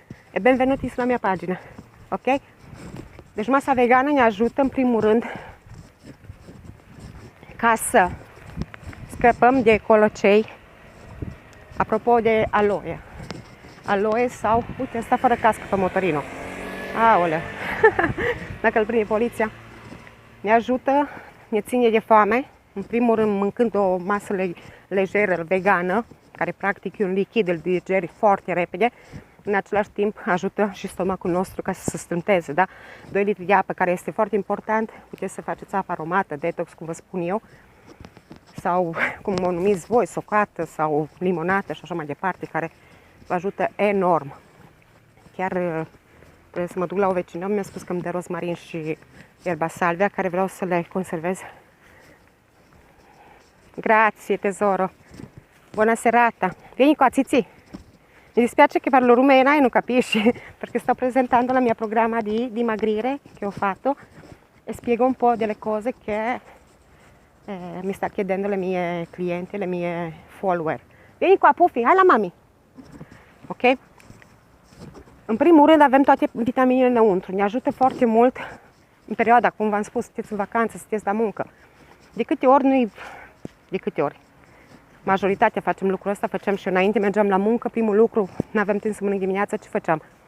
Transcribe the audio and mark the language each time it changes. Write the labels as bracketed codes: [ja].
[it] E benvenuti sulla mia pagina, ok? [ro] Deci masa vegană ne ajută în primul rând ca să scăpăm de colocei. Apropo de aloe. Aloe sau, uite, asta fără cască pe motorino. Aoleu, dacă îl prinde poliția. Ne ajută, ne ține de foame. În primul rând, mâncând o masă lejeră, vegană, care practic e un lichid, îl digeri foarte repede. În același timp ajută și stomacul nostru ca să se strânteze, da? 2 litri de apă, care este foarte important. Puteți să faceți apă aromată, detox, cum vă spun eu, sau cum o numiți voi, socată sau limonată și așa mai departe, care vă ajută enorm. Chiar trebuie să mă duc la o vecină, mi-a spus că îmi dă rozmarin și erba salvia, care vreau să le conservez. [it] Grazie tesoro, buona serata. Vieni qua Zizi. Mi dispiace che parlo rumena e non capisci, perché sto presentando la mia programma di dimagrire che ho fatto e spiego un po' delle cose che mi sta chiedendo le mie clienti, le mie follower. Vieni qua Puffy, hai la mami. Ok? [ro] În primul rând avem toate vitaminele înăuntru. Ne ajută foarte mult în perioada, cum v-am spus, sunteți în vacanță, sunteți la muncă. De câte ori, majoritatea facem lucrul ăsta, făceam și înainte, mergeam la muncă, primul lucru, nu aveam timp să mănânc dimineața, ce făceam?